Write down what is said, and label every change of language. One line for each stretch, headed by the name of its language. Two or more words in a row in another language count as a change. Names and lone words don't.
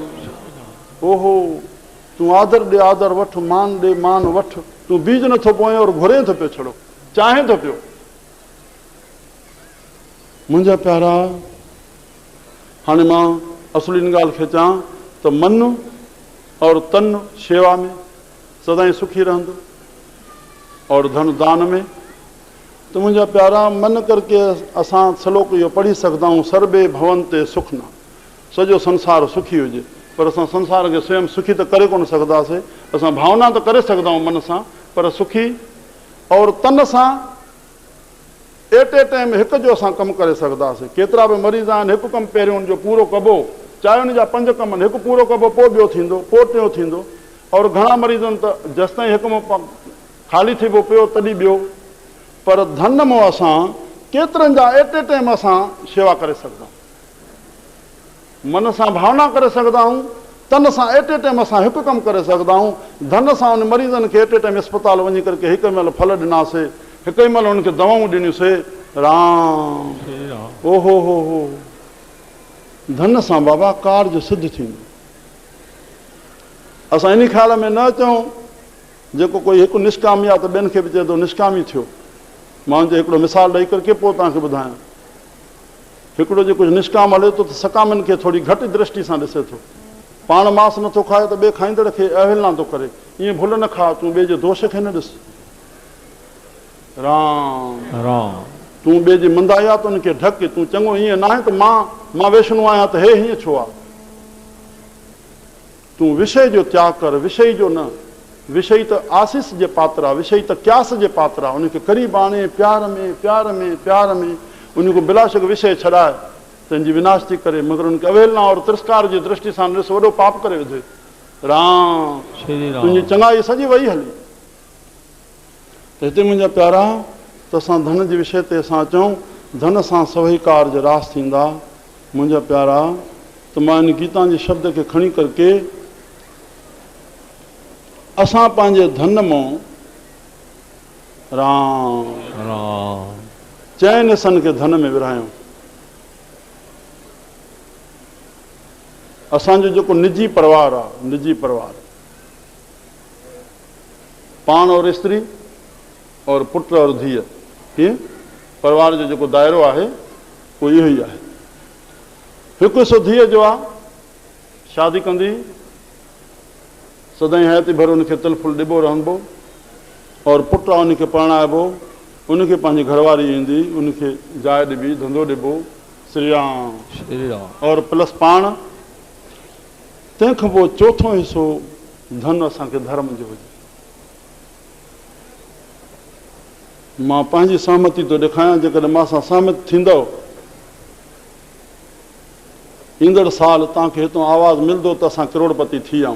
Sindhi: ओहो, तूं आदर ॾे आदर वठ, मान ॾे मान वठ। तूं बीज नथो पोए और घुरे थो पियो छड़ो, चाहे थो पियो। मुंहिंजा प्यारा, हाणे मां असुली इन ॻाल्हि खे चवां त मन और तन शेवा में सदाईं सुखी रहंदो, और धन दान में। त मुंहिंजा प्यारा, मन करके असां श्लोक इहो पढ़ी सघंदा आहियूं,
Sanskrit: सर्वे भवन्ते सुखना,
Sindhi: सॼो संसार सुखी हुजे। पर असां संसार खे स्वयं सुखी त करे कोन सघंदासीं। असां भावना त करे सघंदा आहियूं मन सां, पर सुखी और तन सां
English: at a time
Sindhi: हिकु जो असां कमु करे सघंदासीं। केतिरा बि मरीज़ आहिनि, हिकु कमु पहिरियों हुनजो पूरो कबो, चाहे हुनजा 5 कम आहिनि, हिकु पूरो कबो, पोइ ॿियो थींदो, पोइ टियों थींदो। और घणा मरीज़ आहिनि त जेसि ताईं हिकु ख़ाली थी पियो तॾहिं ॿियो। पर धन मां असां केतिरनि जा
English: at a time
Sindhi: असां शेवा करे सघंदा आहियूं। मन सां भावना करे सघंदा आहियूं, तन सां
English: at a time
Sindhi: असां हिकु कमु करे सघंदा आहियूं। धन सां उन मरीज़नि खे
English: at a time
Sindhi: अस्पताल वञी करे हिकु महिल फल ॾिनासीं, हिकु ई महिल हुनखे दवाऊं ॾिनियूंसीं। राम। ओहो हो, धन सां बाबा कार्य सिद्ध थींदो। असां इन ख़्याल में न अचूं जेको कोई हिकु निष्कामी आहे त ॿियनि खे बि चए थो निष्कामी थियो। मां हुनजो हिकिड़ो मिसाल ॾेई करे पोइ तव्हांखे ॿुधायां। हिकिड़ो जेको निष्काम हले थो त सकामनि खे थोरी घटि दृष्टि सां ॾिसे थो। पाण मांस नथो खाए त ॿिए खाईंदड़ खे अवहेलना थो करे। ईअं भुल न खा, तूं ॿिए जे दोष खे न ॾिस। राम राम तूं ॿिए जी मंदाई आहे त उनखे ढक, तूं चङो ईअं न आहे त मां वैष्णो आहियां त हे हीअं छो आहे। तूं विषय जो त्याग कर, विषय जो न। विषय त आसीस जे पात्र आहे, विषय त क्यास जे पात्र आहे। उनखे क़रीब आणे प्यार में प्यार में प्यार में उनखे बिलाशक विषय छॾाए तंहिंजी विनाश थी करे, मगर उनखे अवहेलना और तिरस्कार जी दृष्टि सां ॾिस, वॾो पाप करे विधे। राम तुंहिंजी चङाई सॼी वई हली। त हिते मुंहिंजा प्यारा, त असां धन जे विषय ते असां अचूं, धन सां सभई कार्ज रास थींदा। मुंहिंजा प्यारा, त मां इन गीता जे शब्द खे खणी करके असां पंहिंजे धन मां राम राम चइनि हिसनि खे धन में विरहायूं। असांजो जेको निजी परिवार आहे, निजी परिवार, पाण और स्त्री और पुट और धीअ, कीअं परिवार जो जेको दायरो आहे उहो इहो ई आहे। हिकु हिसो धीअ जो आहे, शादी कंदी सदाईं हयाती भर उनखे तिल फुल ॾिबो रहंदो, और पुटु आहे उनखे परणाइबो, उनखे पंहिंजी घरवारी ईंदी, उनखे जाइ ॾिबी, धंधो ॾिबो। श्री राम श्री राम और प्लस पाण। तंहिंखां पोइ चोथों हिसो धन असांखे धर्म जो हुजे। मां पंहिंजी सहमति थो ॾेखारियां, जेकॾहिं मां सां सहमत थींदव, ईंदड़ साल तव्हांखे हितां आवाज़ु मिलंदो त असां करोड़पति थी आऊं।